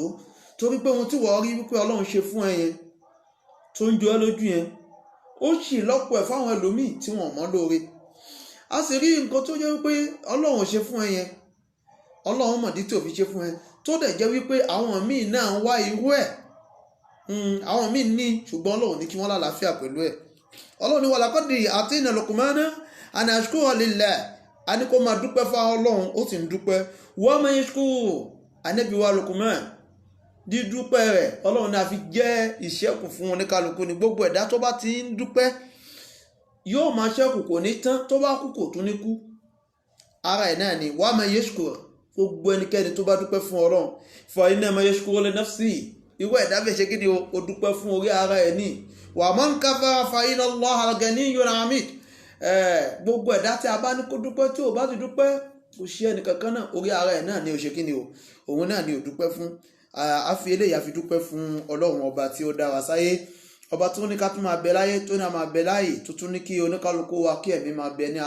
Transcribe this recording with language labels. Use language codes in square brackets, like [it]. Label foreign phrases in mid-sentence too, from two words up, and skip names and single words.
[yo] Torí pé ohun tí wọ́n rí wípé Ọlọ́run ṣe fún ẹ yẹn tó ń jọ ẹ́ lójú yẹn, ó sì lọ́pọ̀ ẹ̀ fáwọn ẹlòmíì tí wọ́n mọ̀ lóore. A sì rí nǹkan tó jẹ́ wípé Ọlọ́run ṣe fún ẹ yẹn, Ọlọ́run mọ̀dí tí ò fi ṣe fún ẹ, tó dẹ̀ jẹ́ wípé àwọn míì náà ń wá irú ẹ̀. Àwọn míì ní, ṣùgbọ́n Ọlọ́run ní kí wọ́n lálàáfíà pẹ̀lú ẹ̀. [ar] Ọlọ́run ní ولقد آتينا لقمان أن اشكر لله. [yo] A ní kó máa dúpẹ́ fún Ọlọ́run, ó sì ń dúpẹ́. [ar] ومن يشكر, [yo] Ànábì wa Luqman dídúpẹ́ rẹ̀ ọlọ́run náà fi jẹ́ ìṣẹ́kù fún oníkálukú ní gbogbo ẹ̀dá tó bá ti ń dúpẹ́ yóò máa ṣẹ́kù kò ní tán tó bá kú kò tún ní kú ara ẹ̀ náà ni wàá máa yashkur gbogbo ẹnikẹ́ni tó bá dúpẹ́ fún ọlọ́run [ar] فإنما يشكر لنفسه [yo] ìwọ ẹ̀dá fẹ́ ṣe kí ni o dúpẹ́ fún orí ara ẹ̀ ní [ar] ومن كفر فإن الله غني حميد [yo] gbogbo ẹ̀dá tí a bá ní kó dúpẹ́ tí ò bá ti dúpẹ́ kò ṣe ẹnìkankan náà orí ara ẹ̀ náà ni ó ṣe kí ni o òun náà ni ò dúpẹ́ fún a fi eléyìí a fi dúpẹ́ fún ọlọ́run ọba tí ó dá wa sáyé ọba tó ní ká tún máa bẹ láyé tó ní a máa bẹ láyé tó tún ní kí oníkálukú wa kí ẹ̀mí máa bẹ ní